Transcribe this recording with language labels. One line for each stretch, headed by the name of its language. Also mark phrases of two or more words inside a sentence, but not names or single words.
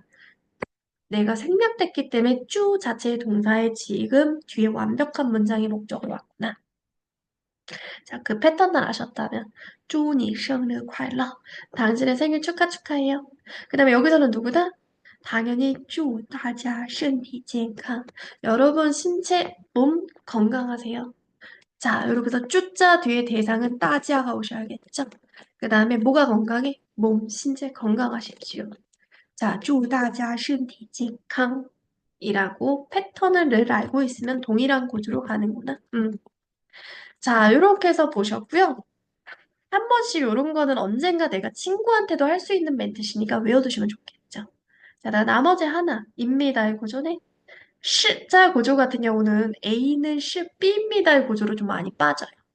Korean: 내가 생략됐기 때문에 쭈 자체의 동사의 지금 뒤에 완벽한 문장이 목적으로 왔구나. 자, 그 패턴을 아셨다면
Chinese: 祝你生日快乐
Korean: 당신의 생일 축하해요. 그 다음에 여기서는 누구다? 당연히
Chinese: 祝大家身体健康
Korean: 여러분 신체 몸 건강하세요. 자, 여기서 쭈자 뒤에 대상은 따지아가 오셔야겠죠? 그 다음에 뭐가 건강해? 몸, 신체 건강하십시오. 자,
Chinese: 祝大家身体健康
Korean: 이라고 패턴을 늘 알고 있으면 동일한 구조로 가는구나. 자, 이렇게 해서 보셨고요. 한 번씩 이런 거는 언젠가 내가 친구한테도 할 수 있는 멘트시니까 외워두시면 좋겠죠. 자, 나머지 하나입니다의 구조네. 시자 구조 같은 경우는 A는 시, B입니다의 구조로 좀 많이 빠져요.